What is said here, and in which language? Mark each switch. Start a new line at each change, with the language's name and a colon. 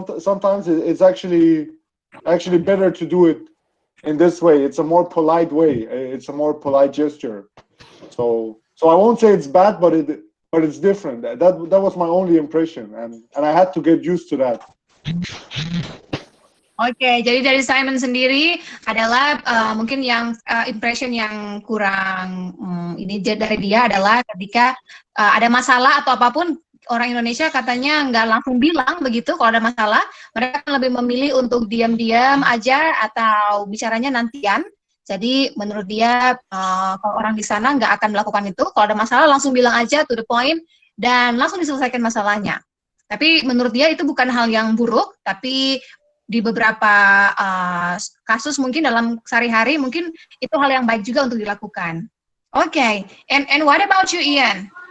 English: Sometimes it's actually better to do it in this way. It's a more polite way. It's a more polite gesture. So I won't say it's bad, but it's different. That was my only impression, and I had to get used to that.
Indonesian: Oke, jadi dari Simon sendiri adalah mungkin yang impression yang kurang ini dari dia adalah ketika ada masalah atau apapun, orang Indonesia katanya nggak langsung bilang begitu kalau ada masalah, mereka lebih memilih untuk diam-diam aja atau bicaranya nantian. Jadi menurut dia kalau orang di sana nggak akan melakukan itu, kalau ada masalah langsung bilang aja
English: to the point
Indonesian: dan langsung diselesaikan masalahnya. Tapi menurut dia itu bukan hal yang buruk, tapi di beberapa kasus mungkin dalam sehari-hari mungkin itu hal yang baik juga untuk dilakukan.
English: Okay, and what about you, Ian?